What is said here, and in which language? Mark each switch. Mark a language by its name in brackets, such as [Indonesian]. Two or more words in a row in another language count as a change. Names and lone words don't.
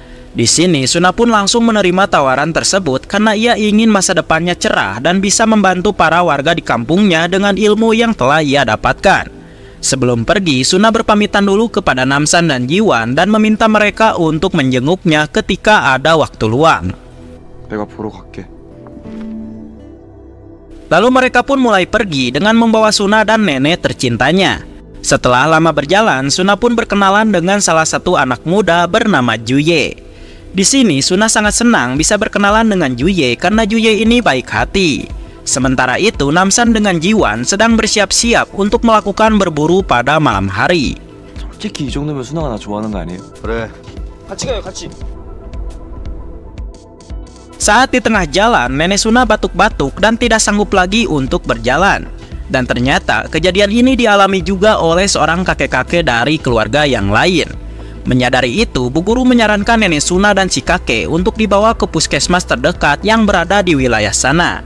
[Indonesian] Di sini Suna pun langsung menerima tawaran tersebut karena ia ingin masa depannya cerah dan bisa membantu para warga di kampungnya dengan ilmu yang telah ia dapatkan. Sebelum pergi, Suna berpamitan dulu kepada Namsan dan Jiwan dan meminta mereka untuk menjenguknya ketika ada waktu luang. [Korean] 내가 보러 갈게. [Indonesian] Lalu mereka pun mulai pergi dengan membawa Suna dan nenek tercintanya. Setelah lama berjalan, Suna pun berkenalan dengan salah satu anak muda bernama Juye. Di sini Suna sangat senang bisa berkenalan dengan Juye karena Juye ini baik hati. Sementara itu Namsan dengan Jiwan sedang bersiap-siap untuk melakukan berburu pada malam hari. [Korean] 솔직히 이 정도면 수나가 나 좋아하는 거 아니에요? 그래. 같이 가요, 같이. [Indonesian] Saat di tengah jalan, nenek Suna batuk-batuk dan tidak sanggup lagi untuk berjalan. Dan ternyata kejadian ini dialami juga oleh seorang kakek-kakek dari keluarga yang lain. Menyadari itu, Bu Guru menyarankan nenek Suna dan si kakek untuk dibawa ke puskesmas terdekat yang berada di wilayah sana.